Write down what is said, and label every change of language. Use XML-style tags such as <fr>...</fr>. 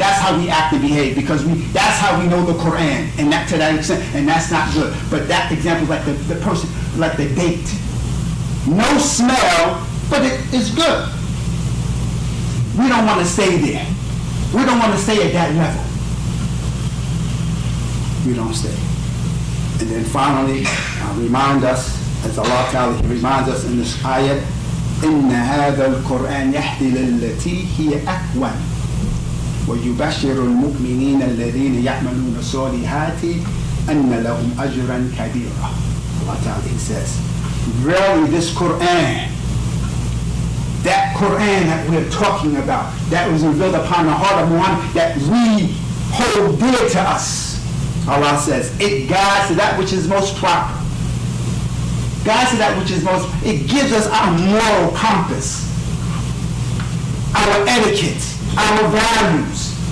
<en>That's how we act and behave because that's how we know the Qur'an, and that to that extent, and that's not good. But that example is like the person, like the date. No smell, but it is good. We don't want to stay there. We don't want to stay at that level. We don't stay. And then finally, remind us, as Allah Ta'ala reminds us in this ayat,</en> <ar>إِنَّ هَذَا الْقُرْآنَ يَهْدِي لِلَّتِي هِيَ أَقْوَمُ وَيُبَشِّرُ الْمُؤْمِنِينَ الَّذِينَ يَعْمَلُونَ الصَّالِحَاتِ أَنَّ لَهُمْ أَجْرًا كَبِيرًا.</ar> <en>Allah Ta'ala says, really this Qur'an, that Qur'an that we're talking about, that was revealed upon the heart of Muhammad, that we hold dear to us. Allah says, it guides to that which is most proper. Guides to that which is most, it gives us our moral compass, our etiquette, our values.</en>